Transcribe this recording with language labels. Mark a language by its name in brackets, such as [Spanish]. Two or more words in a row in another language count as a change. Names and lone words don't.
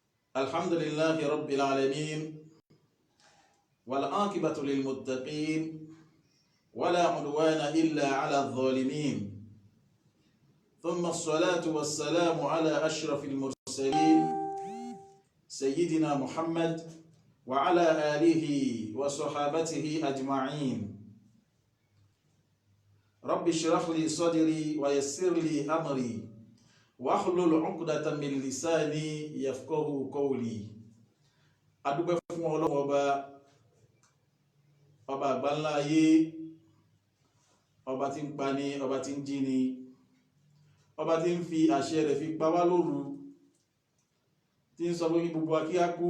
[Arabic] الحمد لله رب العالمين والعاقبة للمتقين ولا عدوان إلا على الظالمين ثم الصلاة والسلام على أشرف المرسلين سيدنا محمد وعلى آله وصحابته أجمعين رب اشرح لي صدري ويسر لي أمري واحلل عقدة من لساني يفقهوا قولي. [Yoruba] adúpẹ́ fún Ọlọ́run ọba àgbáńlá ayé, ọba tí ń pa ni, ọba tí ń jí ni, ọba tí ń fi àṣẹ rẹ̀ fi pa wá lóru, tí ń sọ pé gbogbo wa kí á kú.